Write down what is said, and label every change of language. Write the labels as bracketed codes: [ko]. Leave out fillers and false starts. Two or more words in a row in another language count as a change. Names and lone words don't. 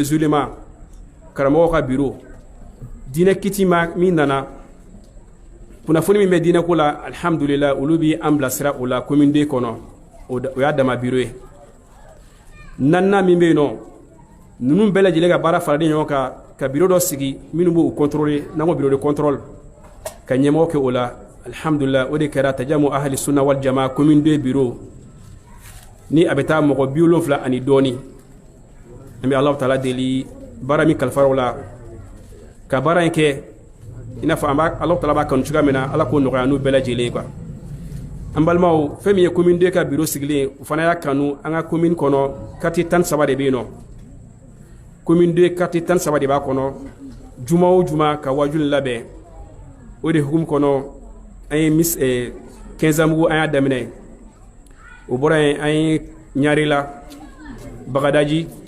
[fr] des ulémas [bm] karamɔgɔw ka bureau diinɛ kiti min nana kunnafoni min bɛ diinɛ ko la alhamdulillah olu bɛ an bilasira o la commune 2 kɔnɔ o y'a dama bureau ye naaninan min bɛ yen nɔ ninnu bɛɛ lajɛlen ka baara faralen ɲɔgɔn kan ka bureau dɔ sigi minnu b'o contrôler n'an ko [fr] bureau de contrôle [bm] ka ɲɛmɔgɔ kɛ o la alhamdulillah o de kɛra tajamu ahli sunna wal jamaa commune 2 bureau ni a bɛ taa mɔgɔ 70 ani dɔɔni an bɛ Alahu Taala deli baara min kalifara o la ka baara in kɛ i n'a fɔ Alahu Taala b'a kanu cogoya min na ala k'o nɔgɔya n'u bɛɛ lajɛlen quoi an balimaw fɛn min ye commune 2 ka bureau sigilen o fana y'a kanu an ka commune kɔnɔ quartier 13 de bɛ yen nɔ commune 2 quartier 13 de b'a kɔnɔ juma o juma ka wajuli labɛn o de hukumu kɔnɔ an ye 15 mugu an y'a daminɛ o bɔra yen an ye Ɲarela Bagadaji